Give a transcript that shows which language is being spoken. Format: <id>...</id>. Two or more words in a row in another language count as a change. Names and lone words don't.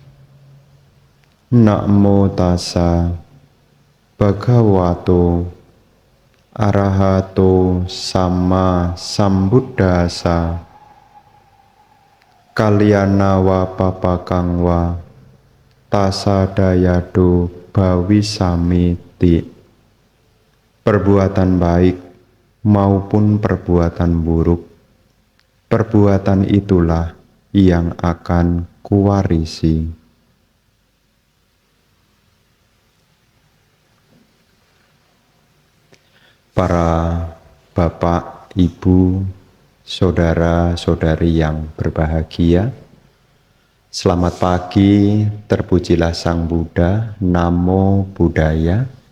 <pi>Namo tassa bhagavato arahato sama sambuddhassa. Kalyana wa papakang wa tasadayado bawisamiti.</pi> <id>Perbuatan baik maupun perbuatan buruk, perbuatan itulah yang akan kuwarisi. Para bapak, ibu, saudara-saudari yang berbahagia, selamat pagi, terpujilah Sang Buddha,</id> <pi>Namo Buddhaya.</pi>